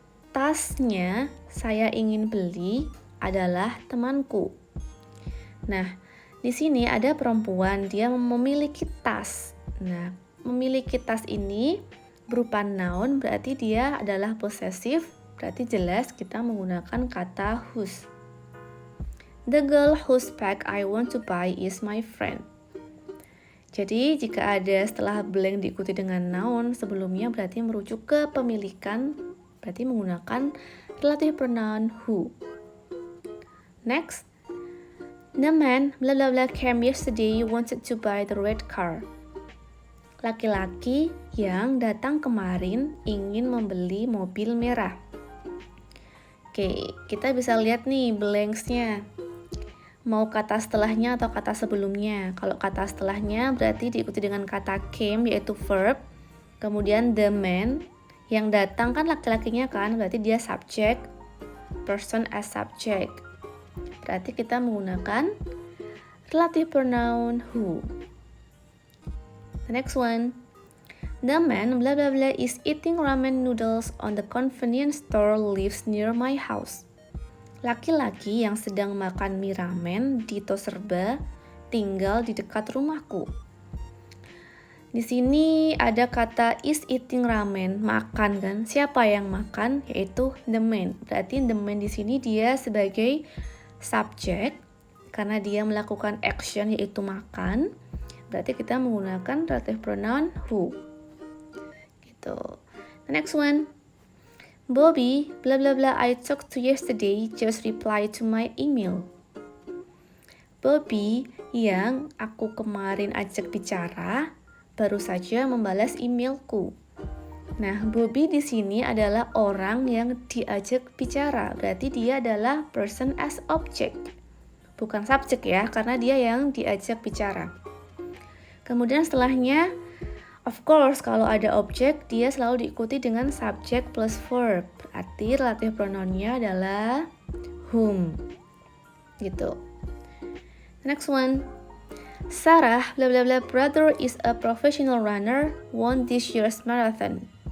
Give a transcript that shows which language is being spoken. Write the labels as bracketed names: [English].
[Indonesian] tasnya saya ingin beli adalah temanku. Nah, di sini ada perempuan, dia memiliki tas. Nah, memiliki tas ini berupa noun, berarti dia adalah possessive, berarti jelas kita menggunakan kata whose. [English] The girl whose bag I want to buy is my friend. [Indonesian] Jadi, jika ada setelah blank diikuti dengan noun sebelumnya berarti merujuk ke pemilikan, berarti menggunakan relative pronoun who. [English] Next, the man blah blah blah came yesterday wanted to buy the red car. [Indonesian] Laki-laki yang datang kemarin ingin membeli mobil merah. Oke, kita bisa lihat nih blanks-nya. Mau kata setelahnya atau kata sebelumnya. Kalau kata setelahnya berarti diikuti dengan kata came yaitu verb. Kemudian the man, yang datang kan laki-lakinya kan, berarti dia subject, [English] person as subject. [Indonesian] Berarti kita menggunakan relative pronoun who. [English] The next one. The man blah blah blah is eating ramen noodles on the convenience store lives near my house. [Indonesian] Laki-laki yang sedang makan mie ramen di Toserba tinggal di dekat rumahku. Di sini ada kata [English] is eating ramen, [Indonesian] makan kan? Siapa yang makan? Yaitu the man. Berarti the man di sini dia sebagai subject karena dia melakukan action yaitu makan. Berarti kita menggunakan relative pronoun who. Gitu. [English] The next one. Bobby, blah blah blah I talked to yesterday just replied to my email. [Indonesian] Bobby yang aku kemarin ajak bicara baru saja membalas emailku. Nah, Bobby di sini adalah orang yang diajak bicara, berarti dia adalah [English] person as object. [Indonesian] Bukan subject ya, karena dia yang diajak bicara. Kemudian setelahnya, [English] of course, [Indonesian] kalau ada objek, dia selalu diikuti dengan subject plus verb. Berarti relative pronounnya adalah whom. [English] Gitu. Next one. Sarah, blah blah blah, brother is a professional runner, won this year's marathon.